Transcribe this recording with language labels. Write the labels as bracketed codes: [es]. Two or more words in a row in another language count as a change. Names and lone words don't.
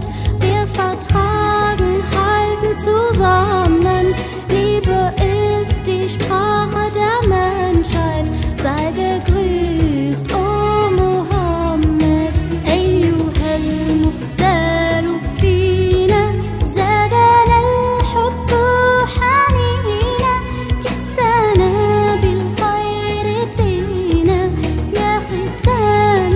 [de] Wir vertragen, halten zusammen. Liebe ist die Sprache der Menschheit. Sei gegrüßt, O Muhammad. [ar] أيها المختار فينا زادنا الحب حنينا جئتنا بالخير دينا يا ختام